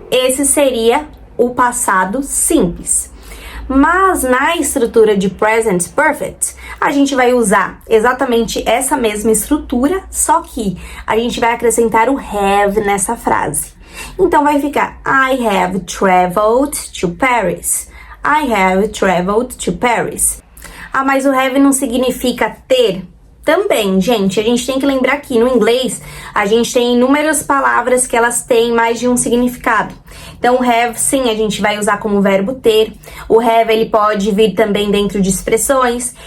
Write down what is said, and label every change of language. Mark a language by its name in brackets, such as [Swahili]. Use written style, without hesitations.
[Portuguese] Esse seria o passado simples. Mas na estrutura de Present Perfect, a gente vai usar exatamente essa mesma estrutura, só que a gente vai acrescentar o have nessa frase. Então vai ficar [English] I have traveled to Paris. I have traveled to Paris. [Portuguese] Ah, mas o have não significa ter? Também, gente, a gente tem que lembrar que no inglês a gente tem inúmeras palavras que elas têm mais de um significado. Então, o have, sim, a gente vai usar como verbo ter. O have, ele pode vir também dentro de expressões.